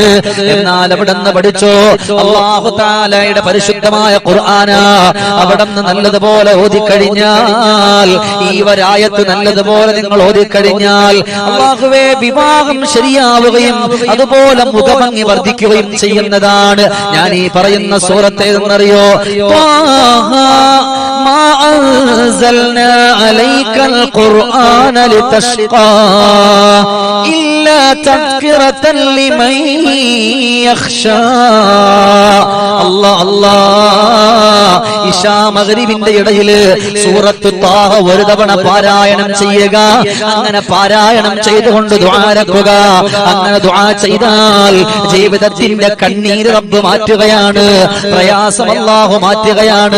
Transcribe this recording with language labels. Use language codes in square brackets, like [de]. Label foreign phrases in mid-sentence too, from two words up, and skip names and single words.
[ml] എന്നാൽ അവിടെ നിന്ന് പഠിച്ചോ, അല്ലാഹു തആലയുടെ പരിശുദ്ധമായ ഖുർആന അവിടെ നിന്ന് നല്ലതുപോലെ ഓതിക്കഴിഞ്ഞാൽ, ഈ വരായത്ത് നല്ലതുപോലെ നിങ്ങൾ ഓതിക്കഴിഞ്ഞാൽ അല്ലാഹുവേ വിവാഹം ശരിയാവുകയും അതുപോലെ മുഖഭംഗി വർദ്ധിക്കുകയും ചെയ്യുന്നതാണ്. ഞാൻ ഈ പറയുന്ന സൂറത്ത് ഏതെന്നറിയോ? [ar] ما أنزلنا عليك القرآن لتشقى إلا تذكرة لمن يخشى. الله الله. [ml] ഇശാ മഗ്രിബിന്റെ ഇടയിൽ സൂറത്തു ത്വാഹ ഒരു തവണ പാരായണം ചെയ്യുക. അങ്ങനെ പാരായണം ചെയ്തുകൊണ്ട് ദുആരക്കുക. അങ്ങനെ ദുആ ചെയ്താൽ ജീവിതത്തിന്റെ കണ്ണീര് റബ്ബ് മാറ്റുകയാണ്, പ്രയാസം അല്ലാഹു മാറ്റുകയാണ്.